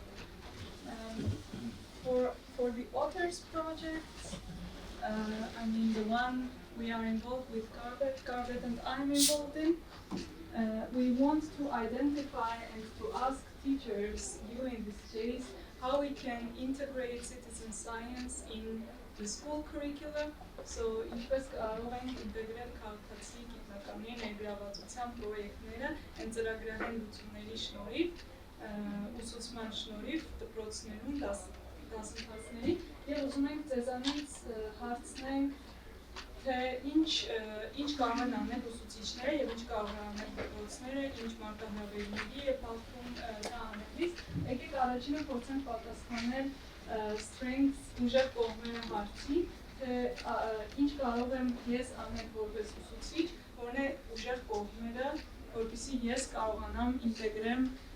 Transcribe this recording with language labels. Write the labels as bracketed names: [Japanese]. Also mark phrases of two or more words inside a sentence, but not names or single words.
[English] For the authors project, I mean the one we are involved with, Carvet and I'm involved in. We want to identify and to ask teachers during these days, how we can integrate citizen science in the school curriculum. [Armenian] So ինչպես կարող ենք ինտեգրել քաղաքացի գիտնականների ներգրավվածության պրոյեկտները այն ծրագրային լուծումների շնորհիվ, ուսուցման շնորհիվ դպրոցներում դասընթացների եւ ուզում ենք ձեզանից հարցնենք թե ինչ կարող են անել ուսուցիչները եւ ինչ կարող են անել դպրոցները, ինչ մարտահրավերների է պատվում դա անելիս։ Եկեք առաջինը փորձենք պատասխանել strengths ուժեղ կողմերը հարցի, թե ինչ կարող եմ ես անել որպես ուսուցիչ, որն է ուժեղ կողմերը, որպեսզի ես կարողանամ ինտեգրեմ